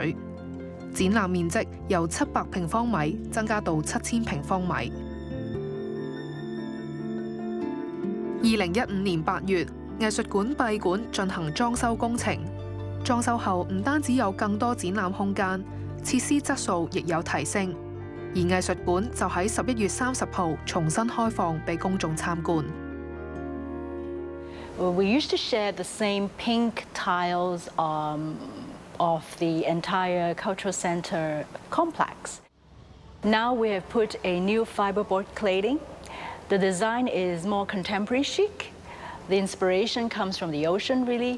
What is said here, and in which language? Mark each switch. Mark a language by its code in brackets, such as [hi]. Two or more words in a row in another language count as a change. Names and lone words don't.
[yue] 展覽面積由700平方米增加到7000平方米。2015年8月，藝術館閉館進行裝修工程。裝修後唔單止有更多展覽空間，設施質素亦有提升。而藝術館就喺11月30號重新開放俾公眾參觀。 [en] We used to share the same pink tiles of the entire cultural center complex. Now we have put a new fiberboard cladding. The design is more contemporary chic. The inspiration comes from the ocean, really.